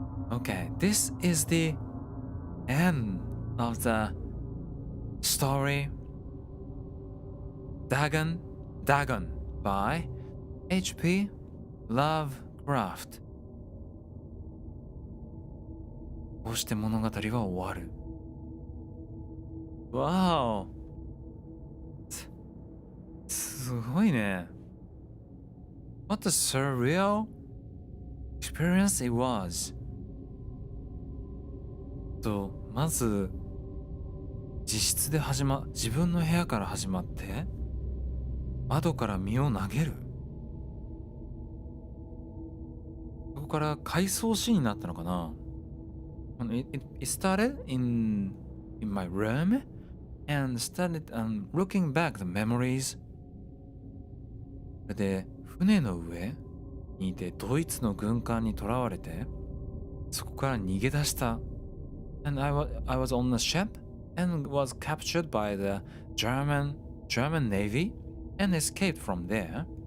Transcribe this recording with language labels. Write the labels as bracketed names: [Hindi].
[English] Okay, this is the end of the story Dagon by H.P. Lovecraft. [Japanese] こうして物語は終わる。わお。すごいね。 [English] What a surreal experience it was. [Japanese] まず自室で自分の部屋から始まって窓から身を投げる。そこから回想シーンになったのかな。 [English] It started in my room and started looking back the memories. [Japanese] で船の上にいてドイツの軍艦に囚われてそこから逃げ出した。 [English] And I was on a ship and was captured by the German Navy and escaped from there.